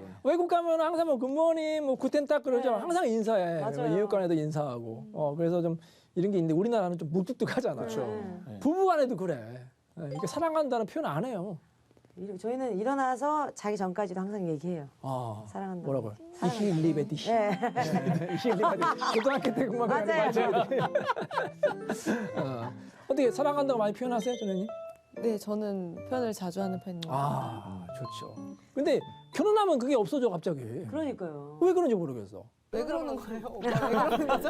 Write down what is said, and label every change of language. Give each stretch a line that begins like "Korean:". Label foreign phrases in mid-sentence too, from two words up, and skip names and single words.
Korean: 외국 가면 항상 뭐 굿모닝, 뭐 굿텐딱 그러죠. 네. 항상 인사해. 맞아요. 이웃 간에도 인사하고. 그래서 좀 이런 게 있는데 우리나라는 좀 무뚝뚝하잖아요. 그렇죠. 네. 부부 간에도 그래. 이게 사랑한다는 표현 안 해요. 저희는 일어나서 자기 전까지도 항상 얘기해요. 사랑한다. 뭐라고요? 사랑한다.
German: Ich liebe dich.
Korean: 네.
German: Ich liebe dich.
Korean: 고등학교 때 그만 맞아요. 어떻게 사랑한다고 많이 표현하세요, 전현님? 네, 저는 표현을 자주 하는 편입니다. 좋죠. 근데 결혼하면 그게 없어져 갑자기. 그러니까요. 왜 그런지 모르겠어. 왜 그러는 거예요? 오빠 왜 그러는 거죠?